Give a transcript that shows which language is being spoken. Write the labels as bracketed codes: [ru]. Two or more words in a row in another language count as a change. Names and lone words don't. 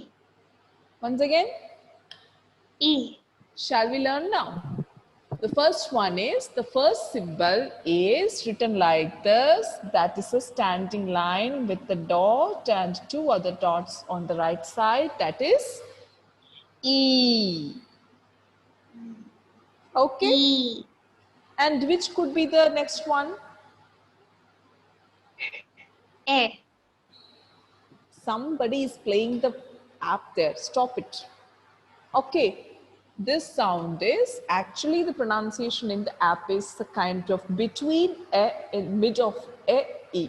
[en] Once again, E, shall we learn now? The first one is, the first symbol is written like this. That is a standing line with the dot and two other dots on the right side. That is E. Okay. E, And which could be the next one? A, Somebody is playing the app there. Stop it. Okay. This sound is actually the pronunciation in the app is the kind of between a in mid of a e.